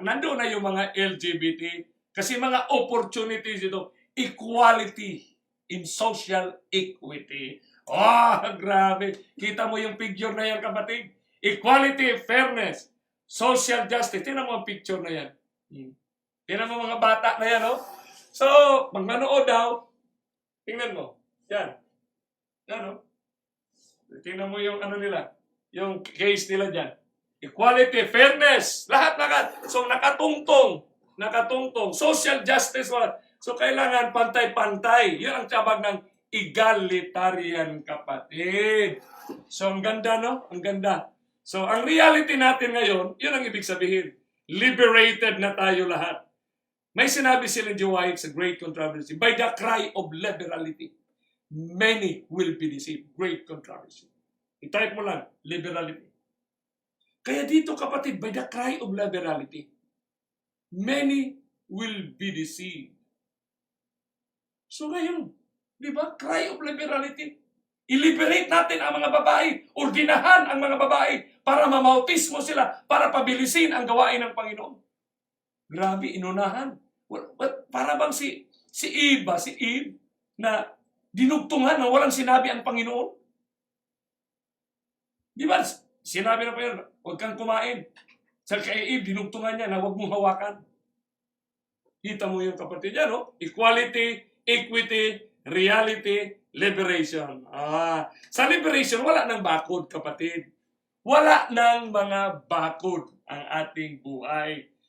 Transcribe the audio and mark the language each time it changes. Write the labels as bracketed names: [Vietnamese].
[Filipino] Nandoon na yung mga LGBT. Kasi mga opportunities ito. [English] Equality in social equity. [Filipino] Grabe. Kita mo yung picture na yan, kapatid. [English] Equality, fairness, social justice. [Filipino] Tingnan mo ang picture na yan. Tingnan mo mga bata na yan, oh. So, pag manood daw, tingnan mo. Yan. Yan, oh. Tingnan mo yung nila. Yung case nila dyan. [English] Equality, fairness, lahat. So, [Filipino] nakatungtong. [English] Social justice, what? [Filipino] So, kailangan pantay-pantay. Yan ang tabag ng egalitarian, kapatid. So, ang ganda, no? Ang ganda. So, ang reality natin ngayon, yun ang ibig sabihin. Liberated na tayo lahat. May sinabi si Ellen G. [English] White sa Great Controversy, by the cry of liberality, many will be deceived. Great Controversy. [Filipino] I-type mo lang, [English] liberality. [Filipino] Kaya dito, kapatid, [English] by the cry of liberality, many will be deceived. [Filipino] So ngayon, di ba? [English] Cry of liberality. [Filipino] I-liberate natin ang mga babae. Ordinahan ang mga babae para mamautismo sila, para pabilisin ang gawain ng Panginoon. Grabe, inunahan. Para bang si Eve, na dinugtungan na walang sinabi ang Panginoon. Di ba? Sinabi na pa yun, huwag kang kumain. Sa kay Eve, dinugtungan niya na huwag mong hawakan. Kita mo yung kapatid niya, no? [English] Equality, equity, reality, liberation. [Filipino] Sa liberation, wala nang bakod, kapatid. Wala nang mga bakod ang ating buhay.